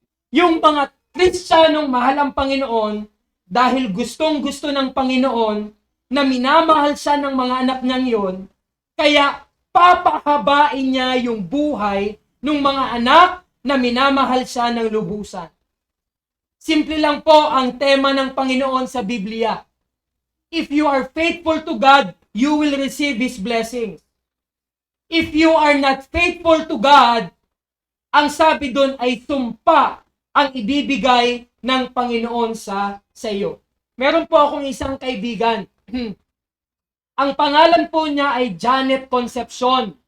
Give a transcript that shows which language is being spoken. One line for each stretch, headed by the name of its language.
Filipino: Yung mga Kristiyanong mahal ang Panginoon dahil gustong-gusto ng Panginoon na minamahal siya ng mga anak niyang yon, kaya papahabain niya yung buhay ng mga anak na minamahal siya ng lubusan. Simple lang po ang tema ng Panginoon sa Biblia.
English: If you are faithful to God, you will receive His blessings. If you are not faithful to God,
Filipino: ang sabi doon ay sumpa ang ibibigay ng Panginoon sa iyo. Meron po akong isang kaibigan. Ang pangalan po niya ay Janet Concepcion.